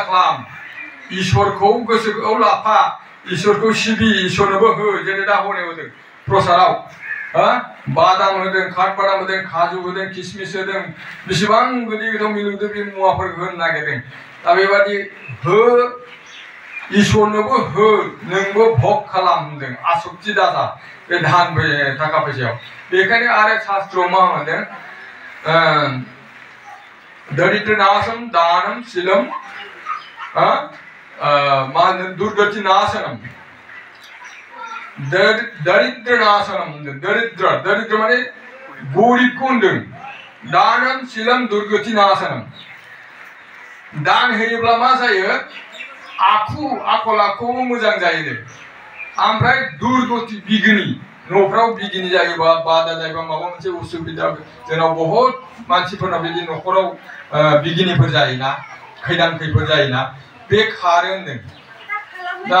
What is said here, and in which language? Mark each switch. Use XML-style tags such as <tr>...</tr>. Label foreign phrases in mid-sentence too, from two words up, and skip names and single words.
<brx>खालाम ईश्वरखौ गोसोआव लाफा ईश्वरखौ सिबि ईश्वरनोबो हो जेरै दा हनै होदों प्रसादाव बादाम होदों खाट बादाम होदों खाजु होदों किसमिस होदों बेसेबां गोदै गोथाव मिलौदो बे मुवाफोरखौ होनो नागिरदों दा बेबायदि हो ईश्वरनोबो हो नोंबो भग खालाम होनदों आसक्ति दाजा बे धान थाखा फैसायाव बेखायनो आरो शास्त्रआव मा होनदों</brx> <sa>दरिद्र नाशम दानम शीलम</sa> <brx>मा होनदों</brx> <sa>दुर्गति नाशनम दरिद्र नाशनम</sa> <brx>होनदों दरिद्र माने गरिबखौ होनदों</brx> <sa>दानम शीलम दुर्गति नाशनम</sa> <brx>दान होयोब्ला मा जायो आखल आखुबो मोजां जायो ओमफ्राय दुर्गति बिगिनि न'फ्राव बिगिनि जायोबा बादा जायोबा माबा मोनसे उसुबिदा जोंनाव बहुत मानसिफोरनाव बिदि न'खराव बिगिनिफोर जायोना खैदां खैफोद जायोना बे खारो होनदों दा</brx>